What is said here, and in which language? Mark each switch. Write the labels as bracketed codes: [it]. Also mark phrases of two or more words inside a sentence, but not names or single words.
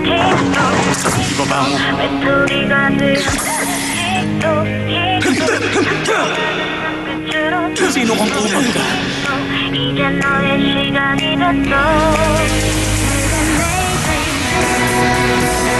[tl] Ibaba mo. [ko] 외톨이가 되어 끝으로 [tl] Sino kang kumag ka? [ko] 이제 너의 시간이 됐어